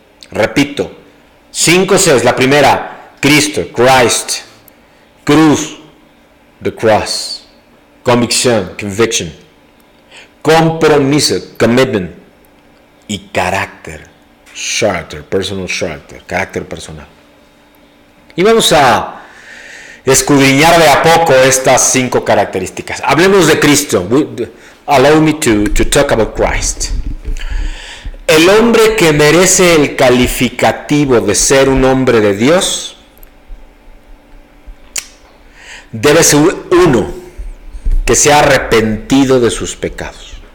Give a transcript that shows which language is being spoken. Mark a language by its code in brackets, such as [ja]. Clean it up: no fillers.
[es] Repito, 5 Cs. La primera, Cristo, [en] Christ, [es] cruz, [en] the cross, [es] convicción, [en] conviction, [es] compromiso, [en] commitment, [es] y carácter, [en] character, personal character, [es] carácter personal. Y vamos a escudriñar de a poco estas 5 características. Hablemos de Cristo. [en] Allow me to talk about Christ. [es] El hombre que merece el calificativo de ser un hombre de Dios debe ser uno que se ha arrepentido de sus pecados.